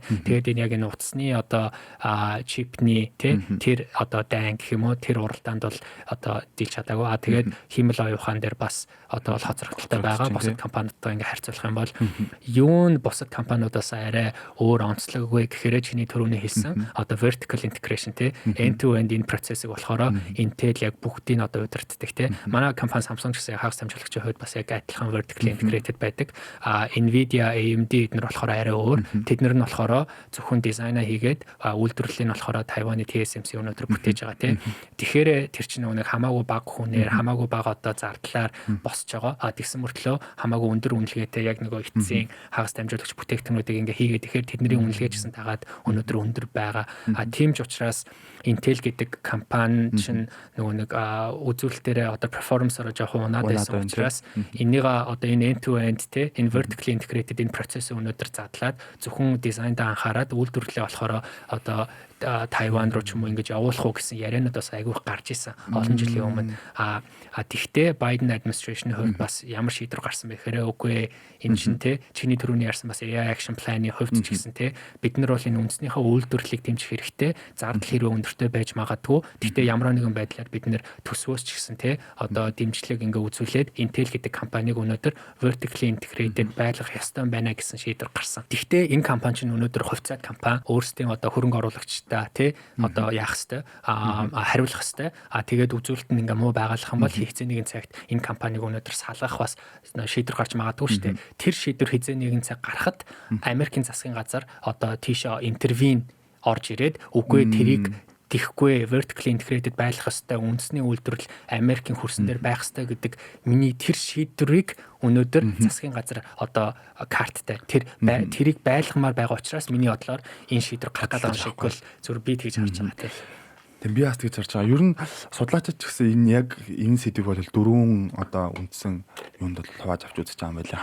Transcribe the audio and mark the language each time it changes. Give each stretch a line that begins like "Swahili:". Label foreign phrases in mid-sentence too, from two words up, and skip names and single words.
Mongolian: Тэгээд энэ яг энэ утасны одоо чипний тэр одоо дайн гэх юм уу тэр уралдаанд бол одоо дийлж чадаагүй. Тэгээд хиймэл оюухан дээр бас одоо хоцрогдолтой байгаа. Бусад компаниудтай ингээ харьцуулах юм бол юу нь бусад компаниудаас арай өөр онцлог вэ гэхээр чиний түрүүний хэлсэн одоо
English: vertical integration end to end
Mongolian: энэ процессыг болохоор Intel яг бүгдийг одоо удирддаг тийм. Манай компани Samsung гэсэн хагас дамжуулагчийн хувьд бас яг адилхан
English: vertically integrated
Mongolian: байдаг. Nvidia, AMD эднэр болохоор арай өөр. Тэднэр нь болохоор зөвхөн дизайнаа хийгээд үйлдвэрлэлийн болохоор Тайваны TSMC өнөөдөр бүтээж байгаа тийм. Тэгэхээр тэр чинь нэг хамаагүй бага хүнээр хамаагүй бага одоо зардлаар босч байгаа. Тэгсэн мөртлөө хамаагүй өндөр үнэлгээтэй яг нөгөө эцсийн хагас дамжуулагч бүтээгдэхүүнүүдийг ингээ хийгээд тэгэхээр тэдний үнэлгээ гэсэн дагаад өнөөдөр өндөр байгаа. Тийм ч учраас Intel гэдэг компани чинь нөгөө нэг үзүүлэлтээр одоо перформансаар жоохон унаад байсан учраас энийг одоо энэ
English: end to end
Mongolian: те энэ
English: vertically integrated
Mongolian: энэ процессыг өнөөдөр задлаад зөвхөн дизайндаа анхаарад үйлдвэрлэлээ болохоор одоо Тайван руу ч юм уу ингэж явуулах уу гэсэн яриануд бас айгүйх гарч исэн олон жилийн өмнө. Тэгтээ Biden administration-ийн хувьд бас ямар шийдвэр гарсан бэ гэхээр үгүй энэ чинь те чиний түрүүний ярьсан бас
English: AI action plan-
Mongolian: ы хувьд ч гэсэн те бид нар бол энэ үндснийхээ үйлдвэрлэлийг дэмжих хэрэгтэй зардал хэрвээ өндөртэй байж магадгүй. Тэгтээ ямар нэгэн байдлаар бид нэр төсвөөс ч гэсэн те одоо дэмжлэг ингээ үзүүлээд Intel гэдэг компаниг өнөөдөр
English: vertically integrated
Mongolian: байлгах ёстой байна гэсэн шийдвэр гарсан. Тэгтээ энэ компани чинь өнөөдөр хувьцаат компани өөрсдийн одоо хөрөнгө оруулагчтай тий одоо яах хэвээр хариулах хэвээр тэгээд үзүүлэлт нь ингээ муу байгалах юм бол хизээ нэгэн цагт энэ компаниг өнөөдөр салгах бас шийдвэр гарч магадгүй шүү дээ. Тэр шийдвэр хизээ нэгэн цаг гарахад Америкийн засгийн газар одоо тийшээ интервен орж ирээд үгүй тэрийг тэхгүй
English: vertically integrated
Mongolian: байлгах хэвээр үндэсний үйлдвэрлэл Америкийн хөрсөн дээр байх хэвээр гэдэг миний тэр шийдвэрийг өнөөдөр засгийн газар одоо карттай тэрийг байлгамаар байгаа учраас миний бодлоор энэ шийдвэр гарах гэдэг шиг бол зөв би тэгж харж байгаа тийм. Тэг би бас тэгж харж байгаа. Ер нь судлаачид ч гэсэн энэ яг энэ сэдвийг бол дөрвөн одоо үндсэн юунд бол хувааж авч үзэж байгаа юм байна.